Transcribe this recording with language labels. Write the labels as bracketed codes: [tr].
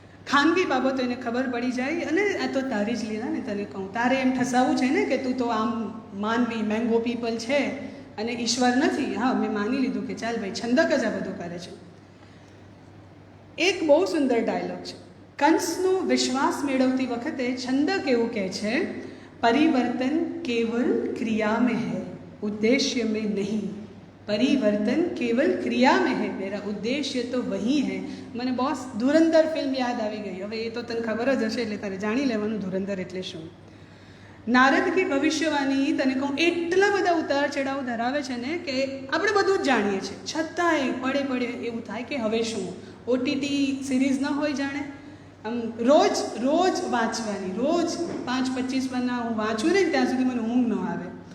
[gu] ખાનગી બાબતો એને ખબર પડી જાય અને આ તો તારી જ લીલા ને, તને કહું, તારે એમ ઠસાવવું છે ને કે તું તો આમ માનવી મેંગો પીપલ છે અને ઈશ્વર નથી. હા, મેં માની લીધું કે ચાલ ભાઈ છંદક જ આ બધું કરે છે. એક બહુ સુંદર ડાયલોગ છે. કંસનો વિશ્વાસ મેળવતી વખતે છંદક એવું કહે છે, [hi] પરિવર્તન કેવલ ક્રિયા में है उद्देश्य में नहीं. परिवर्तन केवल क्रिया में है, मेरा उद्देश्य तो वही है. [gu] મને બોસ ધુરંધર ફિલ્મ યાદ આવી ગઈ. હવે એ તો તને ખબર જ હશે એટલે તારે જાણી લેવાનું ધુરંધર એટલે શું. નારદ કી ભવિષ્યવાણી તને કહું એટલા બધા ઉતાર ચઢાવ ધરાવે છે ને કે આપણે બધું જ જાણીએ છીએ, છતાંય પડે પડે એવું થાય કે હવે શું. ઓટીટી સિરીઝ ન હોય જાણે આમ રોજ વાંચવાની, રોજ 5-25 પાના હું વાંચું ને ત્યાં સુધી મને ઊંઘ ન આવે.